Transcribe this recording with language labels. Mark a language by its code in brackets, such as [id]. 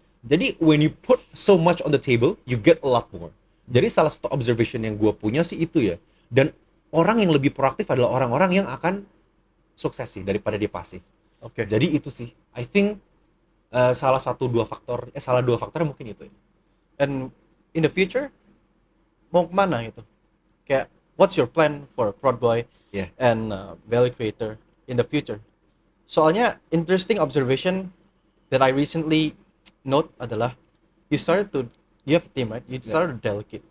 [en] Jadi when you put so much on the table, you get a lot more. [id] Jadi salah satu observation yang gue punya sih itu ya. Dan orang yang lebih proaktif adalah orang-orang yang akan sukses sih daripada dia pasif. Oke. Jadi itu sih, [en] I think [id] salah dua faktor mungkin itu ya. [en] And in the future [id] mau kemana gitu? [en] Kayak what's your plan for Proud Boy Yeah. and value creator in the future? Soalnya interesting observation that I recently note [id] adalah [en] you have a team, right? You started to delegate.